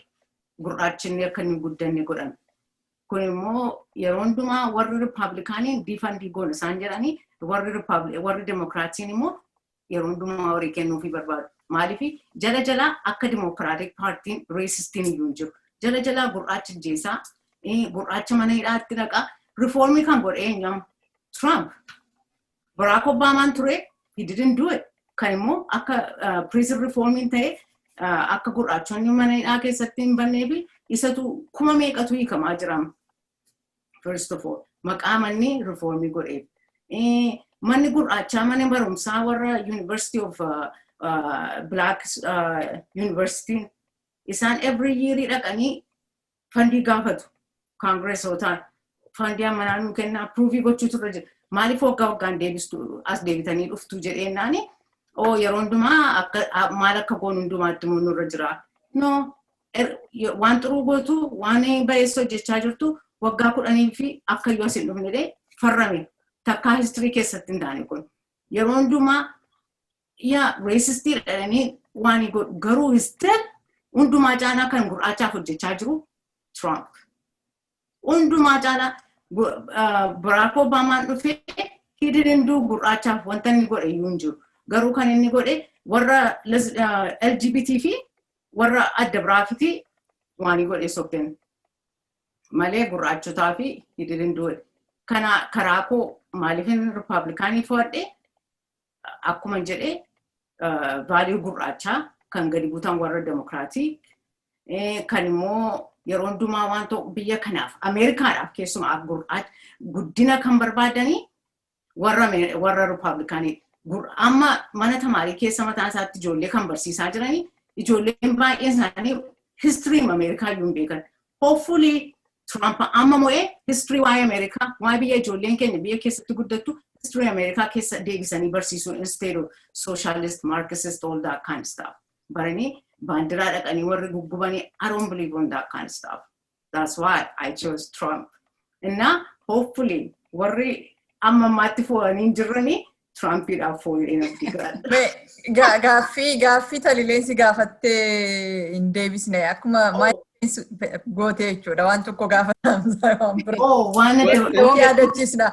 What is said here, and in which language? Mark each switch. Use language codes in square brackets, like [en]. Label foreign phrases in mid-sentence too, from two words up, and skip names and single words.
[om] Gurraachinni akka inni guddanne godhan. Kun immoo yeroo hundumaa warri Rippaabilikaanii diifandii goona isaan jedhanii warri Dimokiraatiin immoo yeroo hundumaa horii kennuufii barbaadu. Maaliif jala akka Dimokiraatik paartiin reesistiin iyyuu hin jiru. Jala gurraacha jeesaa gurraacha mana hidhaatti dhaqaa rifoormii kan godhe eenyam Trump. [en] Barack Obamaan ture he didn't do it. [om] Kan immoo akka prison reformiin ta'e akka gurraachonni mana hidhaa keessatti hin banneefi isatu kuma meeqatu hiikamaa jirama. [en] First of all, [om] maqaa manni reformii godheef. Manni gurraachaa mana barumsaa warra University of Black University isaan [en] every year [om] dhaqanii fandii gaafatu. Congressootaan fandii ammanaa nuu kenna approval gochuu turre jira. Maaliif waggaan deebistu as deebitanii dhuftu jedheennaani yeroo hundumaa maal akka goon hundumaatti nurra jira. No, waan xuruu gootu waan bayeessoo jechaa jirtu waggaa 10 fi akka yoo asin dhufnedhe farrame takkaa history keessatti hin taane kun. Yeroo hundumaa racistii dhadhanii waan garuu still hundumaa caalaa kan gurraachaaf hojjechaa jiru Trump. Hundumaa caalaa Barack Obamaan dhufee [en] he didn't do [om] gurraachaaf wanta inni godhe iyyuu hin jiru. Garuu kan inni godhe warra LGBT fi warra adda biraafiti waan godhe sokkeen. Malee gurraachotaa fi [en] he didn't do it. [om] Kana karaa koo maaliifin Rippaabilikaanii fudhadhe akkuma jedhe vaalii gurraachaa kan gadi buutan warra Dimokiraatii kan immoo yeroo hundumaa waan ta'u biyya kanaaf Ameerikaadhaaf keessumaa guddina kan barbaadanii warra Rippaabilikaanii. Amma mana tamaarii keessa mataan isaatti ijoollee kan barsiisaa jiranii ijoolleen baay'een isaanii history Ameerikaa iyyuu hin beekan. Hopefully Trump amma mo'ee history waa'ee Ameerikaa waa'ee biyya ijoolleen keenya biyya keessatti guddattu history Ameerikaa keessa deebisanii barsiisuu [en] instead of socialist, Marxist, all that kind of stuff. [om] Baranii baandiraa dhaqanii warri guggubanii [en] I don't believe on that kind of stuff. That's why I chose Trump. [om] Inna hopefully warri amma ammaatti fo'anii jiranii Trumpiidhaaf fooyyeen abdii giraadha. Gaaffii talileensi gaafattee hin deebisne akkuma gootee jechuudha waan tokko gaafatamsa waan bira. Waan yaadachiisna.